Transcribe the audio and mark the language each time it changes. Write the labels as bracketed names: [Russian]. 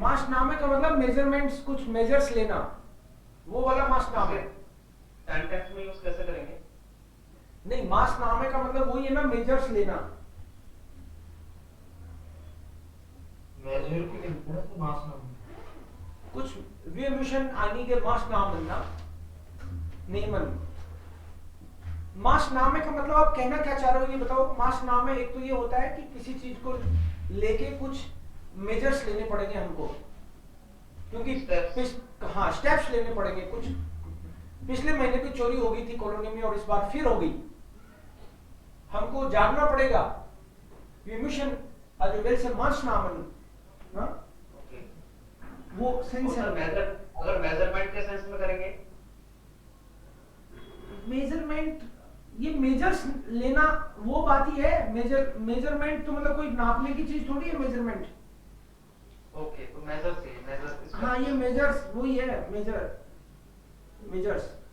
[Hindi] मास नामे का मतलब मेजरमेंट्स, कुछ मेजर्स लेना, वो वाला मास नामे। सेंटेंस में यूज कैसे करेंगे। नहीं, मास नामे का मतलब वही है ना, मेजर्स लेना। मेजर की लिखते हैं तो मास नाम [German] कुछ wir müssen einige Maßnahmen ना nehmen। [Hindi] मास नामे का मतलब आप कहना क्या चाह रहे हो ये बताओ। मास नामे एक तो ये होता है कि किसी चीज को लेके कुछ मेजर्स लेने पड़ेंगे हमको, क्योंकि हाँ स्टेप्स लेने पड़ेंगे। कुछ पिछले महीने भी चोरी हो गई थी कॉलोनी में और इस बार फिर हो गई, हमको जागना पड़ेगा। [German] wir müssen also welche Maßnahmen ना, [Hindi] वो सेंस है। अगर मेजरमेंट के सेंस में करेंगे, मेजरमेंट, ये मेजर्स लेना वो बात ही है। मेजरमेंट तो मतलब कोई नापने की चीज थोड़ी है मेजरमेंट। ओके तो मेजर से मेजर, हाँ ये मेजर्स वही है, मेजर्स।